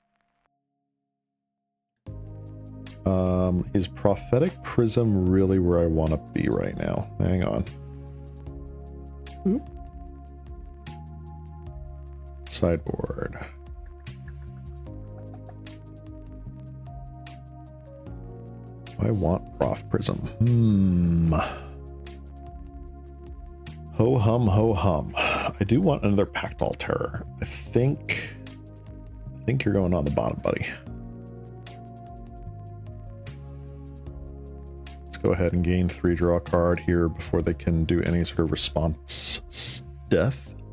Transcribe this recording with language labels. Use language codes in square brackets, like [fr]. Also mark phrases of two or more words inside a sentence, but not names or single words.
[en] Is Prophetic Prism really where I want to be right now? Hang on. Oop. Sideboard. I want Prof Prism. Ho hum, ho hum. I do want another Pactol Terror. I think you're going on the bottom, buddy. Let's go ahead and gain 3 draw card here before they can do any sort of response stuff.